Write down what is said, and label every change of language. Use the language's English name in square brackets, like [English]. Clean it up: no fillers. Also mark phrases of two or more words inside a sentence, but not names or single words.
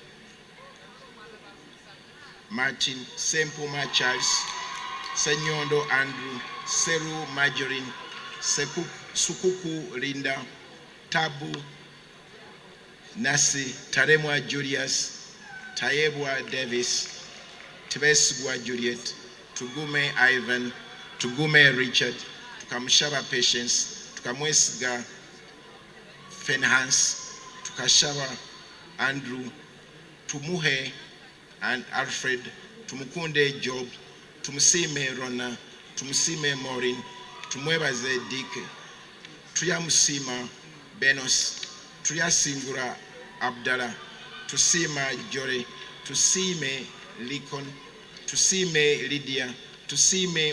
[English] Martin, Sempuma Charles, Senyondo Andrew, Seru Marjorie, Sukuku Linda, Tabu Nasi, Taremwa Julius, Tayebwa Davis, Tibesugwa Juliet, Tugume Ivan, Tugume Richard, Tukamshaba Patience, Tukamwesiga Fenhans, Tukashaba Andrew, Tumuhe and Alfred, Tumukunde Job, Tumusime Rona, Tumusime Morin, Tumwebaze Dike, Tuyamusima Benos, Tuyasingura Abdallah, Tusima Jore, Tusime Likon, Tusime Lydia, Tusime